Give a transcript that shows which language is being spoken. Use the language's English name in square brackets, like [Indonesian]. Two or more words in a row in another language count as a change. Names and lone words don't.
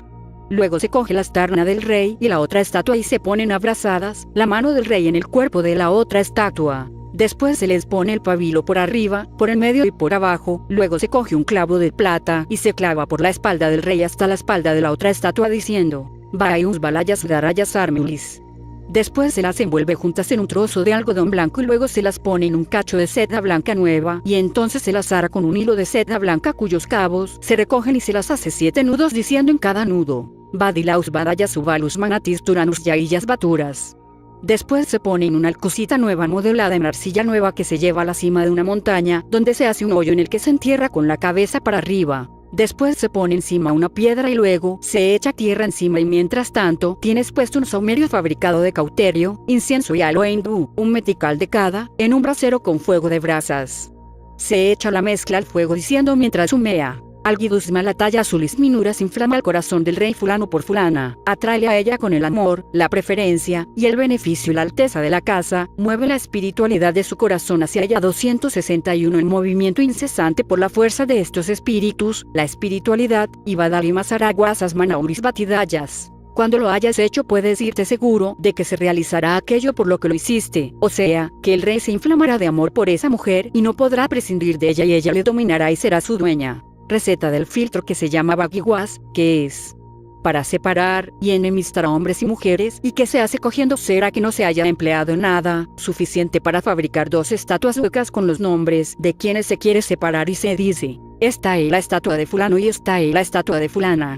[Spanish] Luego se coge la astarna del rey y la otra estatua y se ponen abrazadas, la mano del rey en el cuerpo de la otra estatua. Después se les pone el pabilo por arriba, por el medio y por abajo, luego se coge un clavo de plata y se clava por la espalda del rey hasta la espalda de la otra estatua diciendo: Vaius balayas darayas armulis. Después se las envuelve juntas en un trozo de algodón blanco y luego se las pone en un cacho de seda blanca nueva y entonces se las ata con un hilo de seda blanca cuyos cabos se recogen y se las hace 7 nudos diciendo en cada nudo: Badilaus badayas ubalus manatis turanus yaillas baturas. Después se pone en una alcocita nueva modelada en arcilla nueva que se lleva a la cima de una montaña, donde se hace un hoyo en el que se entierra con la cabeza para arriba. Después se pone encima una piedra y luego se echa tierra encima y mientras tanto tienes puesto un saumerio fabricado de cauterio, incienso y aloe hindú, un metical de cada, en un brasero con fuego de brasas. Se echa la mezcla al fuego diciendo mientras humea: Alguidusma la talla azulis minuras inflama el corazón del rey fulano por fulana, atráele a ella con el amor, la preferencia, y el beneficio y la alteza de la casa, mueve la espiritualidad de su corazón hacia ella. 261 en movimiento incesante por la fuerza de estos espíritus, la espiritualidad, y badalimas araguasas manauris batidayas. Cuando lo hayas hecho puedes irte seguro de que se realizará aquello por lo que lo hiciste, o sea, que el rey se inflamará de amor por esa mujer y no podrá prescindir de ella y ella le dominará y será su dueña. Receta del filtro que se llama Bagiwas, que es: para separar y enemistar a hombres y mujeres, y que se hace cogiendo cera que no se haya empleado en nada, suficiente para fabricar 2 estatuas huecas con los nombres de quienes se quiere separar, y se dice: esta es la estatua de fulano y esta es la estatua de fulana.